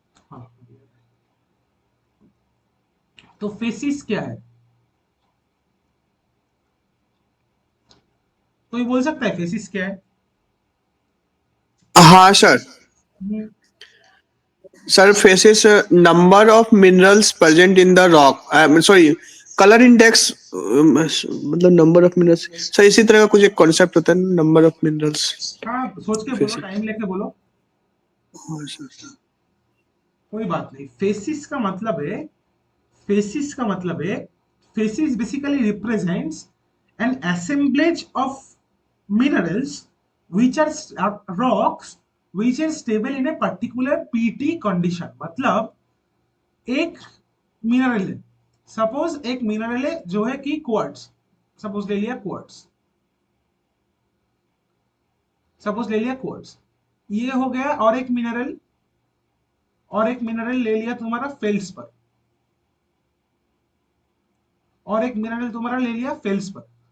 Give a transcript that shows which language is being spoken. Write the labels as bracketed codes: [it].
[hi] हाँ, तो फेसिस क्या है? कोई बोल सकता है फेसिस क्या है? हाँ sir. Hmm, [en] Sir faces number of minerals present in the rock, sorry, color index, मतलब number of minerals. [hi] सर इसी तरह का कुछ एक कॉन्सेप्ट होता है ना, नंबर ऑफ मिनरल्स। हाँ, सोच के बोलो, फेसिस। टाइम लेके बोलो। हाँ सर। कोई बात नहीं। फेसिस का मतलब है, [en] Facies का मतलब है, facies basically represents an assemblage of minerals which are rocks which are stable in a particular pt condition। [hi] मतलब एक मिनरल है, सपोज एक मिनरल है जो है कि क्वार्ट्स, सपोज ले लिया क्वार्ट्स, सपोज ले लिया क्वार्ट्स, ये हो गया। और एक मिनरल, और एक मिनरल ले लिया तुम्हारा फेल्सपर, और एक मिनरल तुम्हारा ले लिया फेल्सपर।